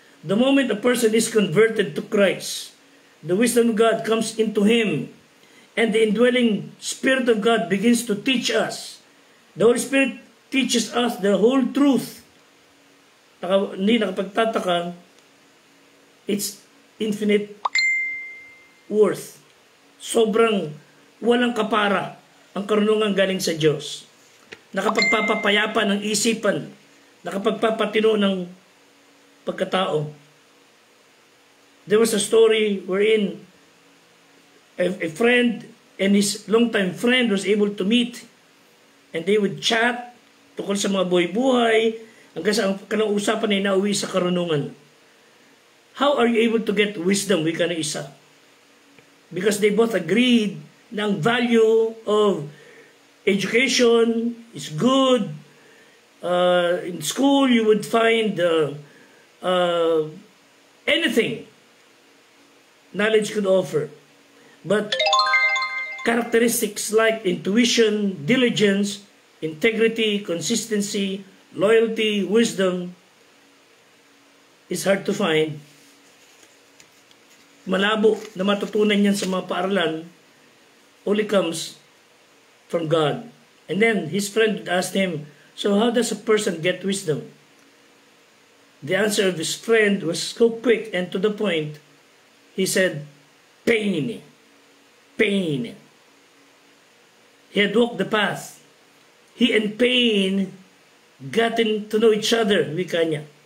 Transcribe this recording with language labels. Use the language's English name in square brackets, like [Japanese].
[English] The moment a person is converted to Christ, the wisdom of God comes into him, and the indwelling Spirit of God begins to teach us. The Holy Spirit teaches us the whole truth. [Filipino] Hindi nakapagtataka, [English] it's infinite worth. [Filipino] Sobrang walang kapara ang karunungan galing sa Diyos. Nakapagpapapayapa ng isipan, nakapagpapatino ng pagkatao. [English] There was a story wherein a friend and his longtime friend was able to meet, and they would chat [Filipino] tungkol sa mga buhay-buhay hanggang sa ang kanang usapan ay nauwi sa karunungan. [English] How are you able to get wisdom? [Filipino] Wika na isa. [English] Because they both agreed na ang value of education is good. In school, you would find anything knowledge could offer. But characteristics like intuition, diligence, integrity, consistency, loyalty, wisdom is hard to find. [Filipino] Malabo na matutunan yan sa mga paaralan [English] only comes from God. And then his friend asked him, so how does a person get wisdom? The answer of his friend was so quick and to the point. He said, pain. Pain. He had walked the path. He and pain gotten to know each other, [Filipino] wika niya.